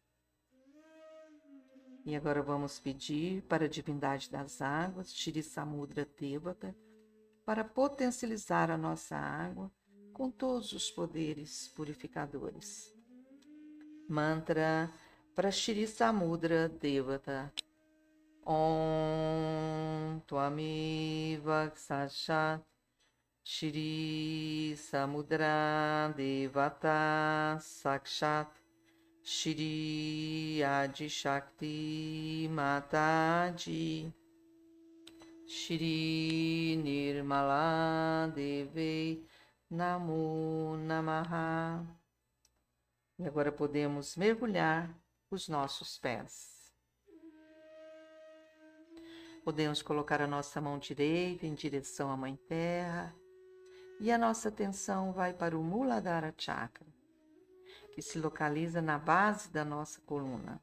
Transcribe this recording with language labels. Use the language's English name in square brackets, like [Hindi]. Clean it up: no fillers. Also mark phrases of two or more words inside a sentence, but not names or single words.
[Portuguese] E agora vamos pedir para a divindade das águas, Shri Samudra Devata, para potencializar a nossa água com todos os poderes purificadores. Mantra para Shri Samudra Devata. [Sanskrit] Om Tvamiva Sashat Shri Samudra Devata Sakshat Shri Adi Shakti Mataji Shri Nirmala Deve Namo Namaha. [Portuguese] E agora podemos mergulhar os nossos pés. Podemos colocar a nossa mão direita em direção à Mãe Terra e a nossa atenção vai para o Muladhara Chakra, que se localiza na base da nossa coluna.